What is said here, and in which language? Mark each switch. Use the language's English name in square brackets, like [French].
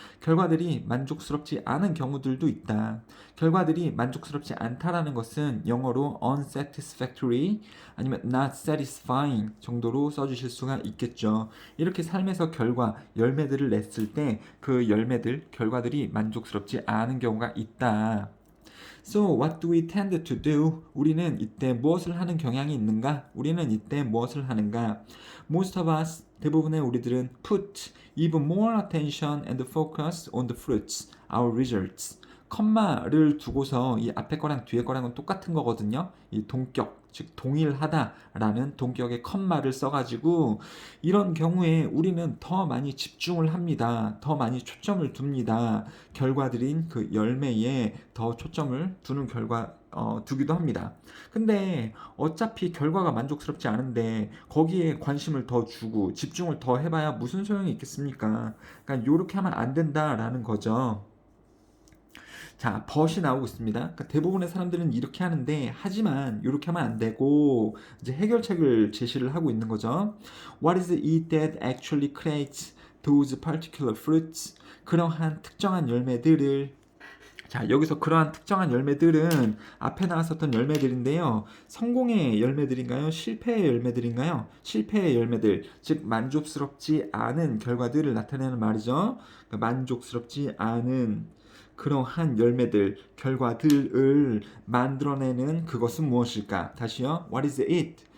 [Korean] 결과들이 만족스럽지 않은 경우들도 있다. 결과들이 만족스럽지 않다라는 것은 영어로 unsatisfactory 아니면 not satisfying 정도로 써주실 수가 있겠죠. 이렇게 삶에서 결과, 열매들을 냈을 때 그 열매들, 결과들이 만족스럽지 않은 경우가 있다. [English] So what do we tend to do? [Korean] 우리는 이때 무엇을 하는 경향이 있는가? 우리는 이때 무엇을 하는가? [English] Most of us, [Korean] 대부분의 우리들은 [English] put even more attention and focus on the fruits, our results. [Korean] 컴마를 두고서 이 앞에 거랑 뒤에 거랑은 똑같은 거거든요. 이 동격, 즉 동일하다라는 동격의 컴마를 써가지고 이런 경우에 우리는 더 많이 집중을 합니다. 더 많이 초점을 둡니다. 결과들인 그 열매에 더 초점을 두는 결과 두기도 합니다. 근데 어차피 결과가 만족스럽지 않은데 거기에 관심을 더 주고 집중을 더 해봐야 무슨 소용이 있겠습니까? 그러니까 이렇게 하면 안 된다라는 거죠. 자, 벗이 나오고 있습니다. 그러니까 대부분의 사람들은 이렇게 하는데, 하지만 이렇게 하면 안 되고, 이제 해결책을 제시를 하고 있는 거죠. [English] What is it that actually creates those particular fruits? [Korean] 그러한 특정한 열매들을 자, 여기서 그러한 특정한 열매들은 앞에 나왔었던 열매들인데요. 성공의 열매들인가요? 실패의 열매들인가요? 실패의 열매들, 즉 만족스럽지 않은 결과들을 나타내는 말이죠. 그러니까 만족스럽지 않은 그러한 열매들, 결과들을 만들어내는 그것은 무엇일까? 다시요. [English] What is it?